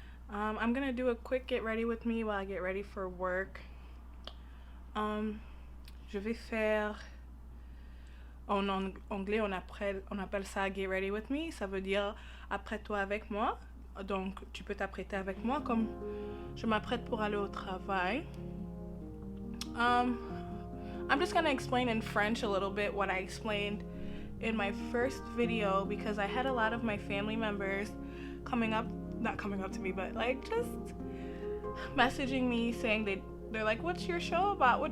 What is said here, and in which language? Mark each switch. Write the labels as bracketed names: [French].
[English] I'm gonna do a quick get ready with me while I get ready for work. [French] Je vais faire, en anglais on appelle ça [English] get ready with me, [French] ça veut dire apprête-toi avec moi. Donc tu peux t'apprêter avec moi comme je m'apprête pour aller au travail. [English] I'm just gonna explain in French a little bit what I explained in my first video because I had a lot of my family members not coming up to me, but like just messaging me saying they're like, what's your show about?